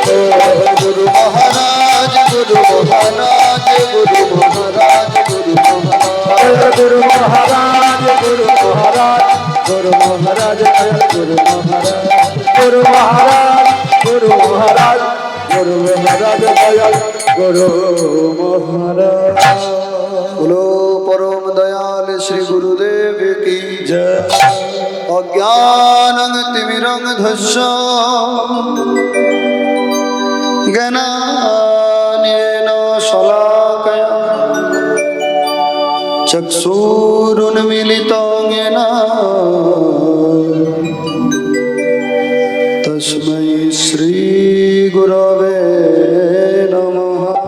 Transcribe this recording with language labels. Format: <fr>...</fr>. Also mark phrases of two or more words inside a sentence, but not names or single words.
<bn>গুরু মহারাজ গুরু মহারাজ গুরু মহারাজ গুরু মহারাজ গুরু মহারাজ গুরু মহারাজ গুরু মহারাজ গুরু মহারাজ গুরু মহারাজ গুরু মহারাজ গুরু মহারাজ দয়াল গুরু মহারাজ</bn> <hi>बोलो परम दयाल श्री गुरुदेव की जय</hi> <sa>अज्ञानं तिमिरं धस्य ज्ञानेन शलाकया चक्षुरुन्मीलितं येन तस्मै श्री गुरवे नमः।</sa>